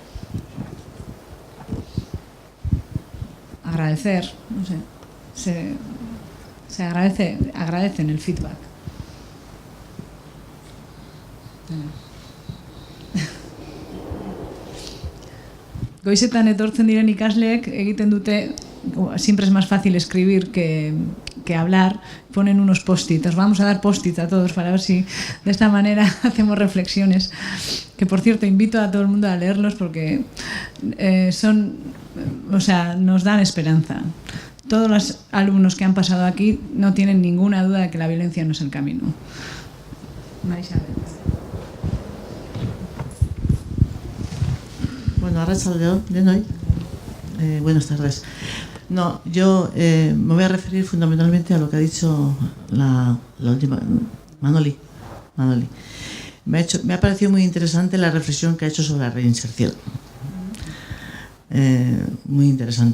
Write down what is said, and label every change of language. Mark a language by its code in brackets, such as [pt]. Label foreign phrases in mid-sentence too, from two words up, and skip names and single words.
[es] Agradecer, no sé. Se agradecen el feedback. [eu] Goizetan etortzen diren ikasleek egiten dute, [es] siempre es más fácil escribir que hablar, ponen unos post-it. Os vamos a dar post-it a todos para ver si de esta manera hacemos reflexiones, que por cierto invito a todo el mundo a leerlos porque nos dan esperanza. Todos los alumnos que han pasado aquí no tienen ninguna duda de que la violencia no es el camino. Marisabel. [eu] Bueno, arratsaldeon denoi. [es] Buenas tardes. No, yo me voy a referir fundamentalmente a lo que ha dicho la última, Manoli. Me ha parecido muy interesante la reflexión que ha hecho sobre la reinserción. Muy interesante.